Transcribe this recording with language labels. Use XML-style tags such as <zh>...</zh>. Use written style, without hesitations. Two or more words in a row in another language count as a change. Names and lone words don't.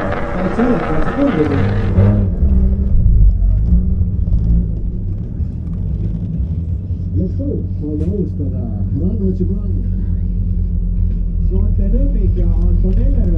<et>Täitsa ületavad sekundid.</et> <en>Let's go!</en> <et>Saame alustada.</et> <en>Run what you run.</en> <et>Maarten Õmmik ja Anton Nellerve.</et>